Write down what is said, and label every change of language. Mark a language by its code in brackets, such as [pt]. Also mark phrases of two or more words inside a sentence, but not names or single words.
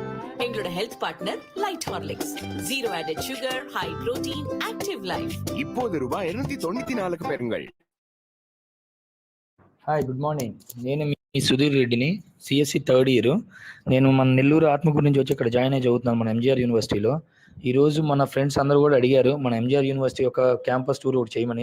[en] எங்களோட health partner Light Horlicks. Zero added sugar, high protein, active life. [ta] இப்போது ரூபாய் 294కు பெறுங்கள். [en] Hi good morning. [te] నేను మీ సుధీర్ రెడ్డిని, సిఎస్సి [en] third year. [te] నేను మన నెల్లూరు ఆత్మకూరు నుంచి వచ్చి ఇక్కడ జాయిన్ అయ్యి చదువుతున్నాను మన ఎంజీఆర్ యూనివర్సిటీలో. ఈరోజు మన ఫ్రెండ్స్ అందరూ కూడా అడిగారు మన ఎంజీఆర్ యూనివర్సిటీ యొక్క [en] campus tour [te] ఒకటి చేయమని.